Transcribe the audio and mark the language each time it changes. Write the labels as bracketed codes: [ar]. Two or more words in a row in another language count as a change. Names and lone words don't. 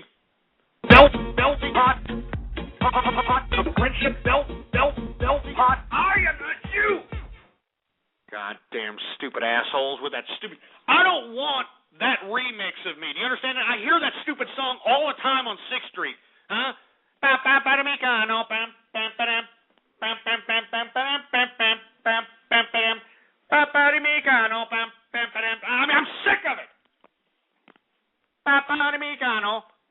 [en] Belty hot. The friendship belty hot. I am not you. Goddamn stupid assholes with that stupid... I don't want that remix of me. Do you understand that? I hear that stupid song all the time on 6th Street. Huh? Ba-ba-ba-da-me-cano, bam-bam-ba-dam, bam-bam-bam-bam-bam, bam-bam-bam-bam, ba-ba-da-me-cano, bam-bam-bam. I mean, I'm sick of it. Ba-ba-da-me-cano.